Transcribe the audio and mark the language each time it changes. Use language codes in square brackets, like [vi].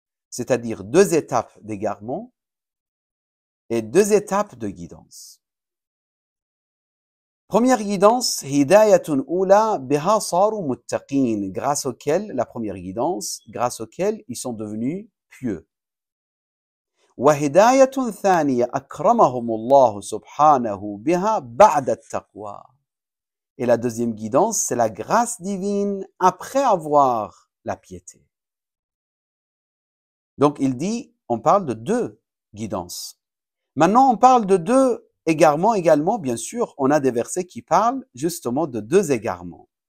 [fr] C'est-à-dire deux étapes d'égarement et deux étapes de guidance. Première guidance, [ar] hidayatun ula biha saru muttaqin, [fr] grâce auquel, la première guidance, grâce auquel ils sont devenus pieux. [ar] وهداية ثانية أكرمهم الله سبحانه بها بعد التقوى. [fr] Et la deuxième guidance, c'est la grâce divine après avoir la piété. Donc il dit, on parle de deux guidances. Maintenant, on parle de deux égarements également. Bien sûr, on a des versets qui parlent justement de deux égarements.